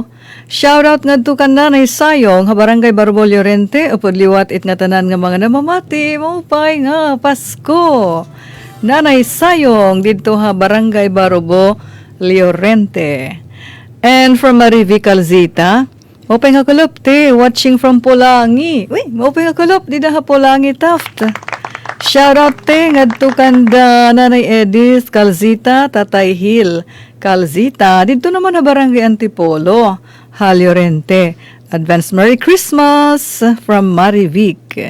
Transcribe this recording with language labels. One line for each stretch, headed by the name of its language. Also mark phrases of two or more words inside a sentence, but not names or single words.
Waray: Shoutout nga to kan Nanay Sayong, ha Barangay Barbo Llorente, upod liwat it nga tanan nga mga namamati, maupay nga Pasko. Nanay Sayong, dito ha Barangay Barbo Llorente.
English: And from
Waray: Marivi Calzita, maupay nga kulop te,
English: watching from
Waray: Pulangi. Uy, maupay nga kulop, di na ha Pulangi Taft. Shoutout te ngadto kanda Nanay Edis Calzita, Tatay Hill Calzita, dito naman na Barangay Antipolo, Llorente.
English: Advance Merry Christmas from Marivic.